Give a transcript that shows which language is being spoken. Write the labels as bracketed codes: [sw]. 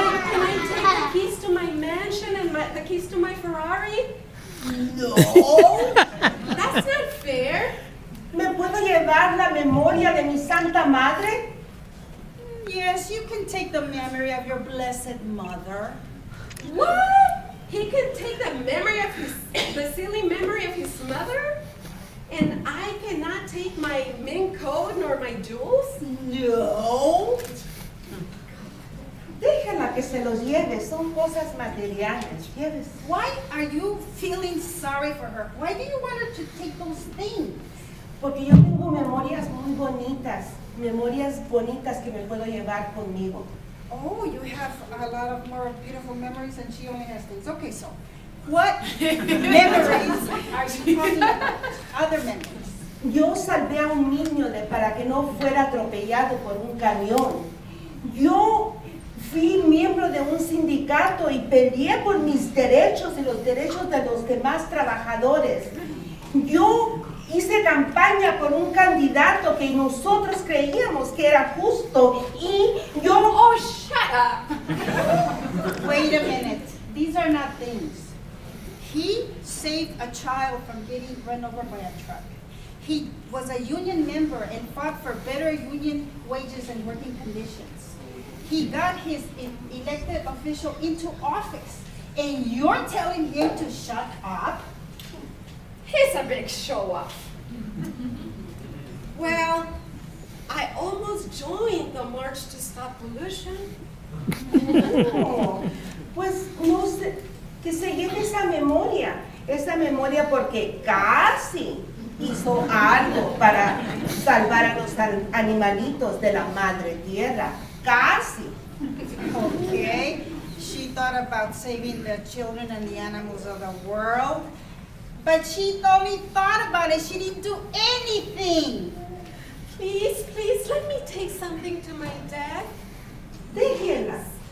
[en] Can I take the keys to my mansion and the keys to my Ferrari? No. That's not fair. [es] ¿Me puedo llevar la memoria de mi Santa Madre? [en] Yes, you can take the memory of your blessed mother. What? He can take the silly memory of his mother? And I cannot take my mink coat nor my jewels? No. [es] Déjala que se los lleve, son cosas materiales. Llévese. [en] Why are you feeling sorry for her? Why do you want her to take those things? [es] Porque yo tengo memorias muy bonitas que me puedo llevar conmigo. [en] Oh, you have a lot of more beautiful memories and she only has things. Okay, so what memories are you talking about? Other memories. [es] Yo salvé a un niño para que no fuera atropellado por un camión. Yo fui miembro de un sindicato y peleé por mis derechos y los derechos de los demás trabajadores. Yo hice campaña por un candidato que nosotros creíamos que era justo y yo... [en] Oh, shut up. Wait a minute. These are not things. He saved a child from getting run over by a truck. He was a union member and fought for better union wages and working conditions. He got his elected official into office, and you're telling him to shut up? He's a big show-off. Well, I almost joined the March to Stop Pollution. [es] No, pues no sé, que se lleve esa memoria porque casi hizo algo para salvar a los animalitos de la madre tierra, casi. [en] Okay, she thought about saving the children and the animals of the world, but she only thought about it. She didn't do anything. Please, please, let me take something to my dad. [es] Déjenla.